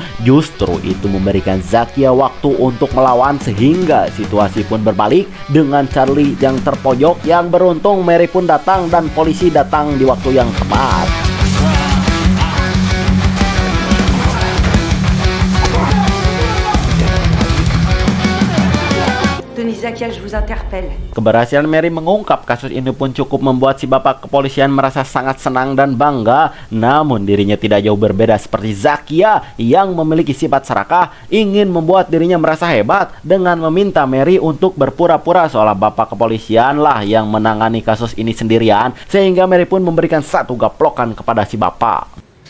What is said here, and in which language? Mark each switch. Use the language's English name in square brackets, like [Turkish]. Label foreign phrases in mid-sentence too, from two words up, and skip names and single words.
[Indonesian] Justru itu memberikan Zakia waktu untuk melawan, sehingga situasi pun berbalik dengan Charlie yang terpojok. Yang beruntung Mary pun datang dan polisi datang di waktu yang tepat. [French] Zakia, je vous interpelle. [Indonesian] Keberhasilan Mary mengungkap kasus ini pun cukup membuat si bapak kepolisian merasa sangat senang dan bangga. Namun dirinya tidak jauh berbeda seperti Zakia yang memiliki sifat serakah, ingin membuat dirinya merasa hebat dengan meminta Mary untuk berpura-pura seolah bapak kepolisian lah yang menangani kasus ini sendirian, sehingga Mary pun memberikan satu gaplokan kepada si bapak.